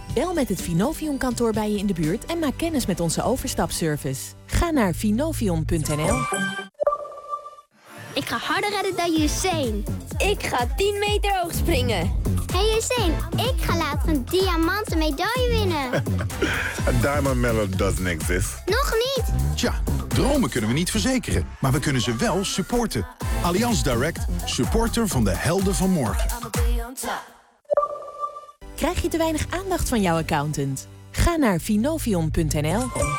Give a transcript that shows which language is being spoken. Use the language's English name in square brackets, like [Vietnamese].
[Dutch] Bel met het Finovion-kantoor bij je in de buurt en maak kennis met onze overstapservice. Ga naar finovion.nl. Ik ga harder redden dan Usain. Ik ga 10 meter hoog springen. Hey Usain, ik ga later een diamanten medaille winnen. [English] A diamond medal doesn't exist. [Dutch] Nog niet. Tja, dromen kunnen we niet verzekeren, maar we kunnen ze wel supporten. Allianz Direct, supporter van de helden van morgen. Krijg je te weinig aandacht van jouw accountant? Ga naar finovion.nl.